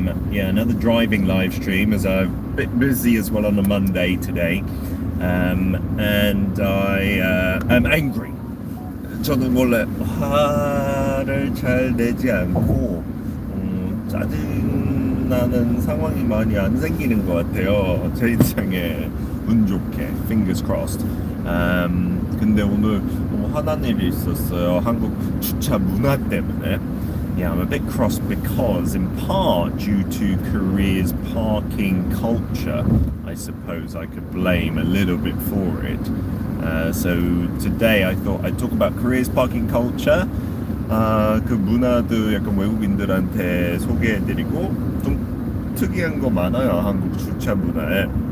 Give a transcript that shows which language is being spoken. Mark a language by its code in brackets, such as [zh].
[en] Yeah, another driving live stream as I'm a bit busy as well on a Monday today. And I am angry. [ko] 저는 원래 화를 잘 내지 않고 짜증나는 상황이 많이 안 생기는 것 같아요. 제 인생에 운 좋게 [en] fingers crossed. [ko] 근데 오늘 너무 화난 일이 있었어요. 한국 주차 문화 때문에. [en] Yeah, I'm a bit cross because in part due to Korea's parking culture, I suppose I could blame a little bit for it. So today I thought I'd talk about Korea's parking culture. [ko] 그 문화도 약간 외국인들한테 소개해드리고 좀 특이한 거 많아요, 한국 주차 문화에.